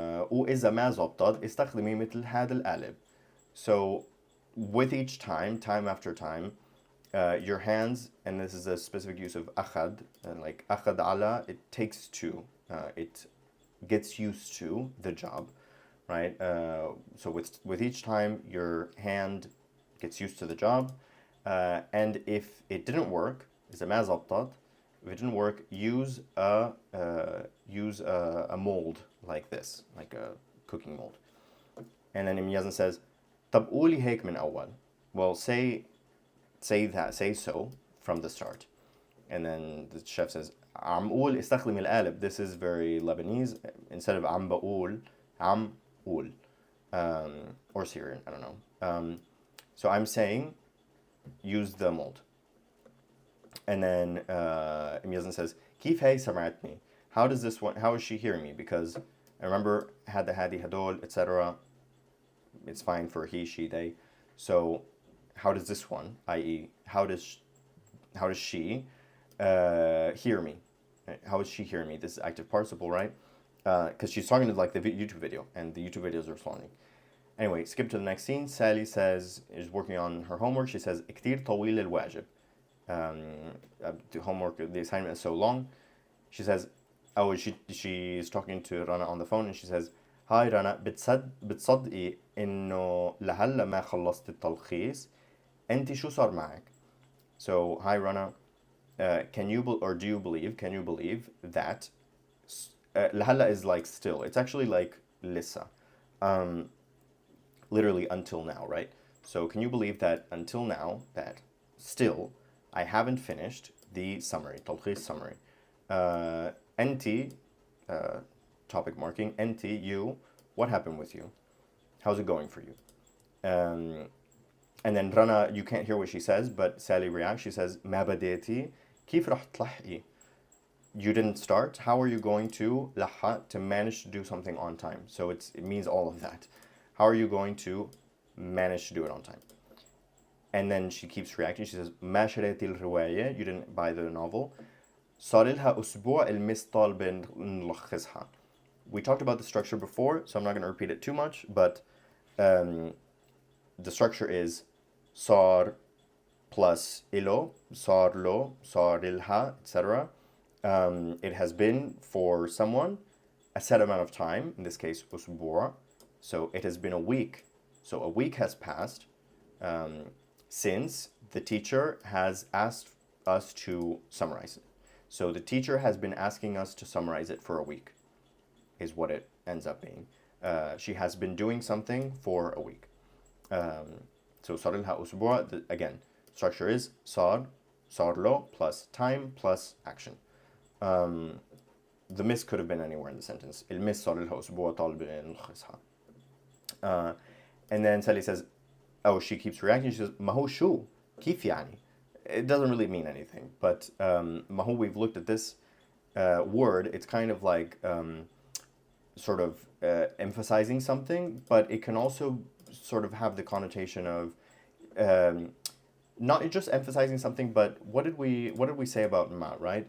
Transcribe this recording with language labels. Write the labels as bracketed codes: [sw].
[ar] وإذا ما زبطت استخدمي مثل هذا القالب. [en] So with each time after time, your hands, and this is a specific use of أخذ, and like أخذ على, it takes to, it gets used to the job. Right, so with each time your hand gets used to the job, and if it didn't work, is a [ar] ما زبطت. [en] If it didn't work, use a mold like this, like a cooking mold. And then Imyazan says, [ar] طب قولي هيك من أول. [en] Well, say so from the start. And then the chef says, [ar] عم قول استخدم القالب. [en] This is very Lebanese. Instead of [ar] عم بقول, عم قول. [en] Or Syrian, I don't know. So I'm saying, use the mold. And then Imyazan says, [ar] كيف هي سمعتني? [en] How is she hearing me? Because I remember [ar] هذا هذه هدول, [en] etc. It's fine for he, she, they. So how does this one, i.e., how does she hear me? How is she hearing me? This is active participle, right? Because she's talking to like the YouTube video, and the YouTube videos are responding. Anyway, skip to the next scene. Sally is working on her homework. She says, [ar] كتير طويل الواجب. [en] The homework, the assignment is so long. She says, she's talking to Rana on the phone, and she says, [ar] هاي رنا بتصدقي إنه لهلا ما خلصت التلخيص؟ أنت شو صار معك؟ [en] So, hi Rana, can you believe that [ar] لهلا [en] is like still. It's actually like لسه. Um, literally until now, right? So, can you believe that until now, that still, I haven't finished the summary, تلخيص summary. أنتِ, topic marking, أنتِ, you, what happened with you? How's it going for you? And then Rana, you can't hear what she says, but Sally reacts. She says, [ar] ما بديتي كيف رح تلحقي? [en] You didn't start. How are you going to لحق, to manage to do something on time? So it means all of that. How are you going to manage to do it on time? And then she keeps reacting. She says, [ar] ما شريتي الرواية. [en] You didn't buy the novel. [ar] صار لها أسبوع المس طالبة نلخصها. [en] We talked about the structure before, so I'm not going to repeat it too much, but the structure is صار plus إله, صار له, صار لها, etc. It has been for someone a set amount of time, in this case أسبوع. So it has been a week. So a week has passed since the teacher has asked us to summarize it. So the teacher has been asking us to summarize it for a week, is what it ends up being. She has been doing something for a week. So [ar] صار لها أسبوع, [en] again, structure is صار له plus time plus action. The miss could have been anywhere in the sentence. [ar] المس صار لها أسبوع طالبة نلخصها. [en] And then Sally says, oh, she keeps reacting. She says, [ar] ما هو شو? كيف يعني? [en] It doesn't really mean anything, but [ar] ما هو, [en] we've looked at this word. It's kind of like sort of emphasizing something, but it can also sort of have the connotation of not just emphasizing something, but what did we say about ma, right?